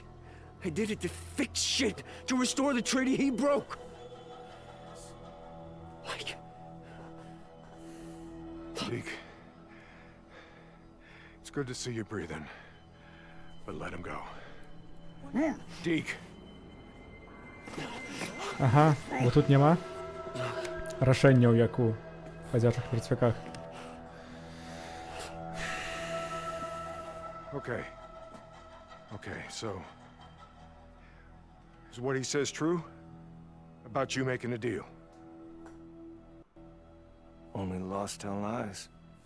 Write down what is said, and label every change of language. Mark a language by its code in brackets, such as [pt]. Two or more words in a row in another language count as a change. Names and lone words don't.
[en] I did it to fix shit. To restore the treaty he broke. Mike. Deke. It's good to see you breathing. But let him go. Deke. [be] Ага, бо тут нема рашэнняў, як у хадзячых мертвяках. [en] Okay, so... Is what he says true? About you making a deal? Only lost tell lies.